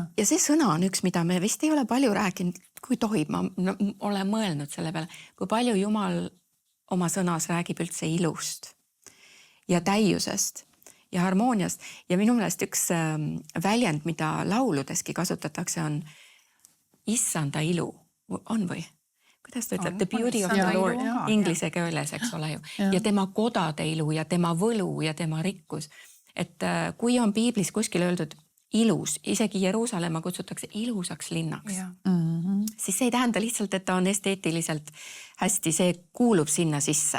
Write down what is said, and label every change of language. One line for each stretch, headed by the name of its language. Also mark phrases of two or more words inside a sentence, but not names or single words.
Estonian: Ja see sõna on üks, mida me vist ei ole palju rääkinud, kui tohib, ma olen mõelnud selle peale, kui palju Jumal oma sõnas räägib üldse ilust ja täiusest ja harmooniast. Ja minu meelest üks väljend, mida lauludeski kasutatakse, on issanda ilu. On või? Kuidas ta ütleb?
English: The beauty of the Lord.
Estonian: Inglise keeles, eks ole ju. Ja tema kodade ilu ja tema võlu ja tema rikkus. Et kui on piiblis kuskil öeldud ilus, isegi Jeruusalemma kutsutakse ilusaks linnaks, siis see ei tähenda lihtsalt, et ta on esteetiliselt hästi, see kuulub sinna sisse.